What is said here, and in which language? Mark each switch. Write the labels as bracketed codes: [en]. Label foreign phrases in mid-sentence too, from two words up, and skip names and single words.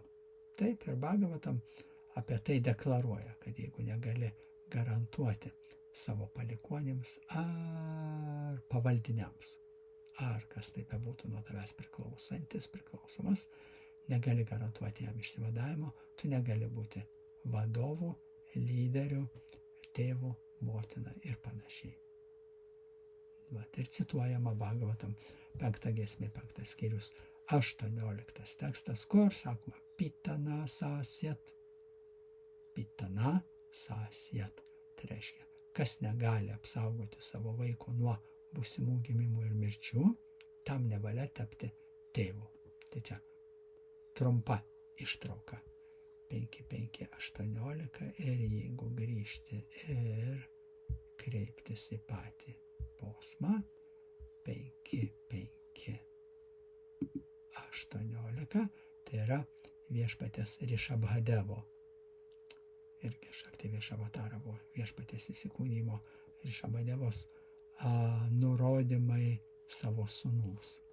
[lt] Taip, ir Bhagavatam apie tai deklaruoja, kad jeigu negali garantuoti savo palikuonėms ar pavaldiniams, ar kas taip bebūtų nuo tavęs priklausomas, negali garantuoti jam išsivadavimo, tu negali būti vadovu, lyderiu, tėvu, motina ir panašiai. Ir cituojama Bhagavatam 5 giesmė, 5 skyrius, 18 tekstas, kur sakoma [sa] पितान सस्यात्. पितान सस्यात्. [lt] Tai reiškia, kas negali apsaugoti savo vaiko nuo būsimų gimimų ir mirčių, tam nevalia tapti tėvu. Tai čia trumpa ištrauka. 5.5.18 ir jeigu grįžti ir kreiptis į patį posmą, 5.5.18, tai yra viešpaties Rišabhadevo, irgi Šakti Viešavataro viešpaties įsikūnymo Rišabhadevos nurodymai savo sūnūs.